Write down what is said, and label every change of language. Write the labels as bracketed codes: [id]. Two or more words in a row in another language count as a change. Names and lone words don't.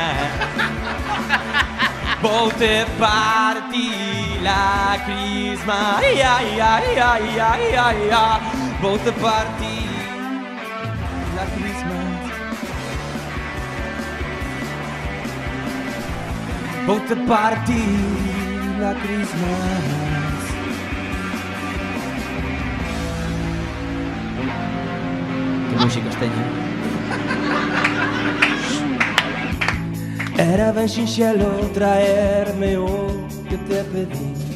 [gl] Vou te partir la crisma. Ai, ai, ai, ai, ai, ai, ai. Vou te partir la crisma. Vou te partir la Christmas. Que músicos teñen. Era ben sinxelo traerme o que te pedí.